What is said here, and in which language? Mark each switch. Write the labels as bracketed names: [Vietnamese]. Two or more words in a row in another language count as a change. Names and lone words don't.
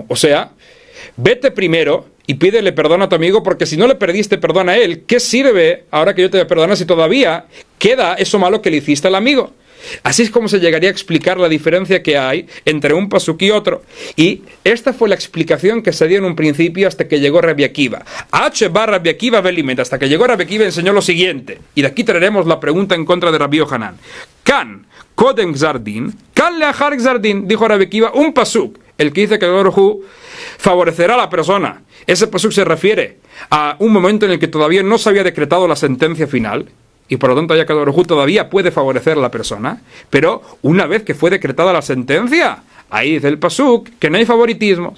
[Spanish] O sea, vete primero y pídele perdón a tu amigo, porque si no le perdiste perdón a él, ¿qué sirve ahora que yo te perdono si todavía queda eso malo que le hiciste al amigo? Así es como se llegaría a explicar la diferencia que hay entre un pasuk y otro. Y esta fue la explicación que se dio en un principio hasta que llegó Rabbi Akiva. Rabbi Akiva Belimet, hasta que llegó Rabbi Akiva enseñó lo siguiente. Y de aquí traeremos la pregunta en contra de Rabbi Yohanan. [Aramaic] Kan kodem gzardin, kan leachar gzardin, [Spanish] dijo Rabbi Akiva, un pasuk, el que dice que Akadosh Baruj Hu favorecerá a la persona. Ese pasuk se refiere a un momento en el que todavía no se había decretado la sentencia final, y por lo tanto Akadosh Baruj Hu todavía puede favorecer a la persona, pero una vez que fue decretada la sentencia, ahí dice el pasuk que no hay favoritismos.